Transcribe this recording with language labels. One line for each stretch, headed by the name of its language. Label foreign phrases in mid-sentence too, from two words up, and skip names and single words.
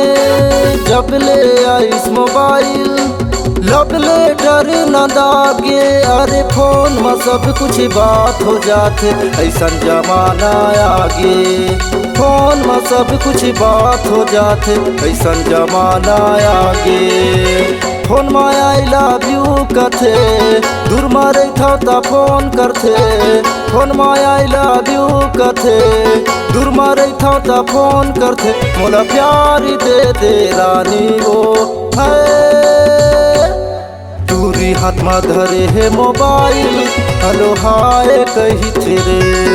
Chhattisgarhi: जब ले आइस मोबाइल,
English: love letter
Chhattisgarhi: न दागे। अरे फोन में सब कुछ बात हो जाते, ऐसा जमाना आगे। फोन में सब कुछ बात हो जाते, ऐसा जमाना आगे। फोन में
English: I love you
Chhattisgarhi: कथे, दूर में रहिथो त फोन करथे। फोन में
English: I love you
Chhattisgarhi: कथे, दूर में रहिथो त फोन करथे। मोला प्यार दे रानी ओ है। टूरी हाथ में धरे है मोबाइल,
English: hello hi
Chhattisgarhi: कैथे रे।